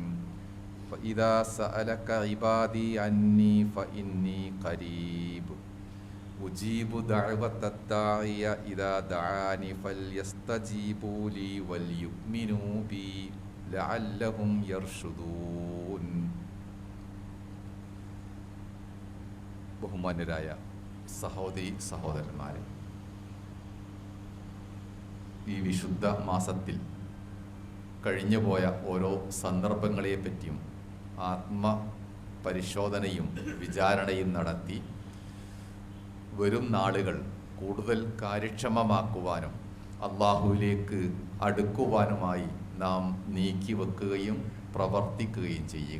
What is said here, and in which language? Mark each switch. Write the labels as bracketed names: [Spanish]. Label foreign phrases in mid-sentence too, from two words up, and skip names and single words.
[Arabic] فإذا سألك عبادي عني فإني قريب أجيب دعوة الداعي إذا دعاني فليستجيبوا لي وليؤمنوا بي لعلهم يرشدون. [Malayalam] ബഹുമാന്യരായ സഹോദരി സഹോദരന്മാരെ, ഈ വിശുദ്ധ മാസത്തിൽ കഴിഞ്ഞുപോയ ഓരോ സന്ദർഭങ്ങളെപ്പറ്റിയും ആത്മപരിശോധനയും വിചാരണയും നടത്തി വരും നാളുകൾ കൂടുതൽ കാര്യക്ഷമമാക്കുവാനും അള്ളാഹുവിലേക്ക് അടുക്കുവാനുമായി നാം നീക്കിവെക്കുകയും പ്രവർത്തിക്കുകയും ചെയ്യുക.